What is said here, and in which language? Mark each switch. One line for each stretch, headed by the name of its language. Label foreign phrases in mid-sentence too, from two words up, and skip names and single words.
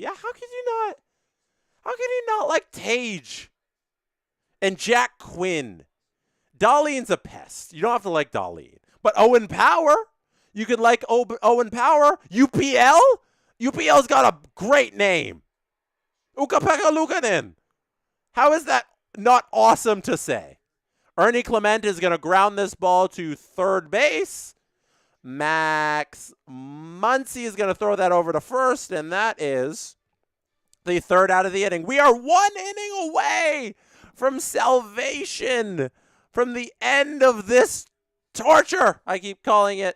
English: Yeah, how could you not like Tage and Jack Quinn? Darlene's a pest. You don't have to like Darlene. But Owen Power, you could like Owen Power. UPL? UPL's got a great name. Ukko-Pekka Luukkonen. How is that not awesome to say? Ernie Clement is going to ground this ball to third base. Max Muncy is going to throw that over to first, and that is the third out of the inning. We are 1 inning away from salvation, from the end of this torture, I keep calling it.